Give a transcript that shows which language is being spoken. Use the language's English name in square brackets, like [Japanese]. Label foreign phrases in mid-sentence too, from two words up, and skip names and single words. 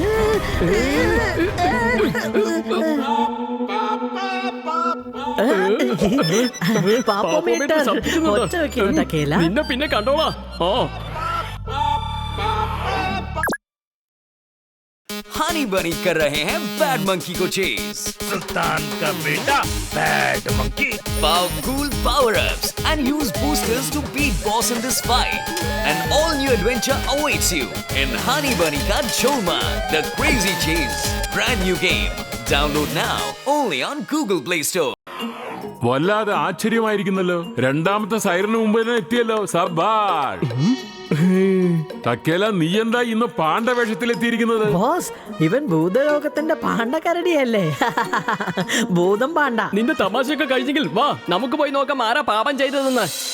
[Malayalam] നിന്നെ പിന്നെ കണ്ടോളാ. [Hindi] हनी बनी कर रहे हैं बैड मंकी को चेज. सुल्तान का बेटा बैड मंकी. [English] Powerful power-ups and use boosters to beat boss in this fight. An all-new adventure awaits you in Honey Bunny Ka Jolman, the Crazy Chase. Brand new game. Download now only on Google Play Store. [Malayalam] വല്ലാതെ ആശ്ചര്യമായിരിക്കുന്നല്ലോ. രണ്ടാമത്തെ സൈറിന് മുമ്പ് തന്നെ എത്തിയല്ലോ. സബാഷ്. ടക്കേല, നീ എന്താ ഇന്ന് പാണ്ഡവേഷത്തിലെത്തിയിരിക്കുന്നത്? ബോസ്, ഇവൻ ഭൂതലോകത്തിന്റെ പാണ്ഡക്കരടിയല്ലേ? ഭൂതം പാണ്ഡ. നിന്റെ തമാശയൊക്കെ കഴിഞ്ഞെങ്കിൽ വാ, നമുക്ക് പോയി നോക്കാം ആരാ പാപം ചെയ്തതെന്ന്.